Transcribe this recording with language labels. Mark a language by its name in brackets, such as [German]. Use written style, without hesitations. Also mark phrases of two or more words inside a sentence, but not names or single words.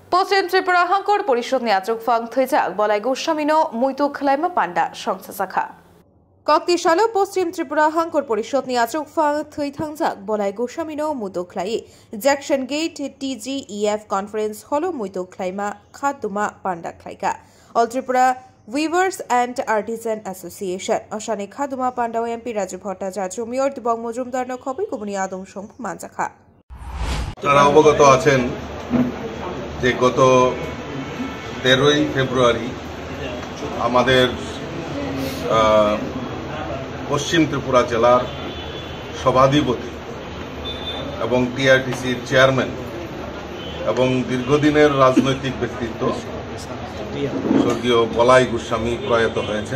[Kok Borok] पश्चिम त्रिपुरा हांकर परिषद नि आचुक फांग थैजाक बलाय गोस्वामीनो मुइतु खलाइमा पांडा संस्था शाखा कक्ति सालो पश्चिम त्रिपुरा हांकर परिषद नि आचुक फांग थै थांजाक बलाय गोस्वामीनो मुइतु खलाई जैक्सन गेट TGEF कॉन्फ्रेंस हलो मुइतु खलाइमा खादुमा पांडा खलाइका ऑल त्रिपुरा [English] Weavers and Artisan Association [Kok Borok] অশানে খাদুমা পান্ডা এমপি রাজু ভট্টাচার্য মেয়র দিবং মজুমদার নখবে কুবনি আদম সংঘ মানজাখা [Bangla] তারা অবগত আছেন যে গত 13ই ফেব্রুয়ারি আমাদের পশ্চিম ত্রিপুরা জেলার সভাধিপতি এবং টিআরটিসির চেয়ারম্যান এবং দীর্ঘদিনের রাজনৈতিক ব্যক্তিত্ব স্বর্গীয় বলাই গোস্বামী প্রয়াত হয়েছেন।